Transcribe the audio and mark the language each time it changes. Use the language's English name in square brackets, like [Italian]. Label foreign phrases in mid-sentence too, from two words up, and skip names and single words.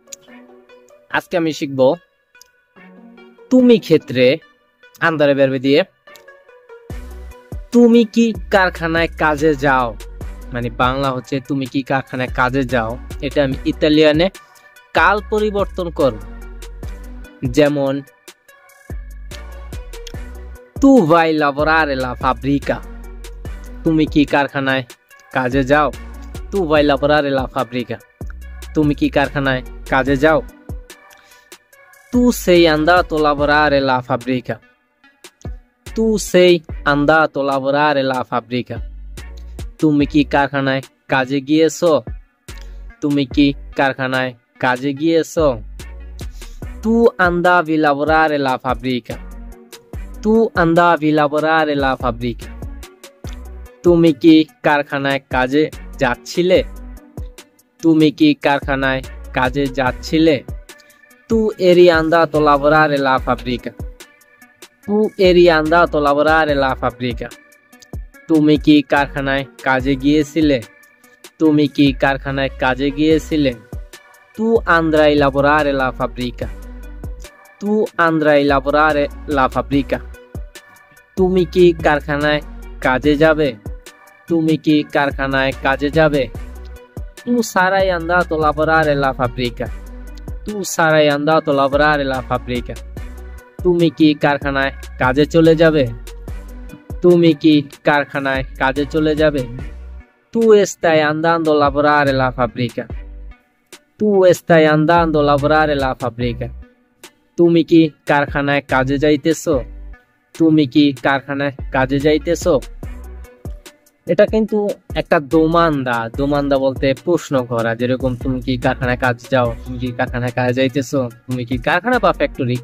[Bangla] আজকে আমি শিখব তুমি ক্ষেত্রে [Italian] andare verbo [Bangla] দিয়ে তুমি কি কারখানায় কাজে যাও, মানে বাংলা হচ্ছে তুমি কি কারখানায় কাজে যাও। এটা আমি ইতালিয়ানে কাল পরিবর্তন করব। [Italian] যেমন তু vai lavorare la fabbrica, [Bangla] তুমি কি কারখানায় কাজে যাও। [Italian] তু vai lavorare la fabbrica, [Bangla] তুমি কি কারখানায় কাজে যাও। [Italian] Tu sei andato a lavorare la fabbrica, tu sei andato a lavorare la fabbrica, [Bangla] তুমি কি কারখানায় কাজে গিয়েছো। তুমি কি কারখানায় কাজে গিয়েছো। [Italian] Tu andavi a lavorare la fabbrica, tu andavi a lavorare la fabbrica, [Bangla] তুমি কি কারখানায় কাজে যাচ্ছিলে। তুমি কি কারখানায় কাজে যাচ্ছিলে। [Italian] Tu eri andato a lavorare la fabbrica, tu eri andato a lavorare la fabbrica, [Bangla] তুমি কি কারখানায় কাজে গিয়েছিলে। তুমি কি কারখানায় কাজে গিয়েছিলে। [Italian] Tu andrai a lavorare la fabbrica, tu andrai a lavorare la fabbrica, [Bangla] তুমি কি কারখানায় কাজে যাবে। তুমি কি কারখানায় কাজে যাবে। [Italian] Tu sarai andato a lavorare la fabbrica, tu sarai andato a lavorare la fabbrica, [Bangla] তুমি কি কারখানায় কাজে চলে যাবে। তুমি কি কারখানায় কাজে চলে যাবে। [Italian] Tu stai andando a lavorare la fabbrica, tu stai andando a lavorare la fabbrica, [Bangla] তুমি কি কারখানায় কাজে যাইতেছো। তুমি কি কারখানায় কাজে যাইতেছো। এটা কিন্তু একটা দোমান্দা। দোমান্দা বলতে প্রশ্ন করা, যেরকম তুমি কি কারখানায় কাজ যাও, তুমি কি কারখানায় কাজে যাইতেছো, তুমি কি কারখানা বা ফ্যাক্টরি।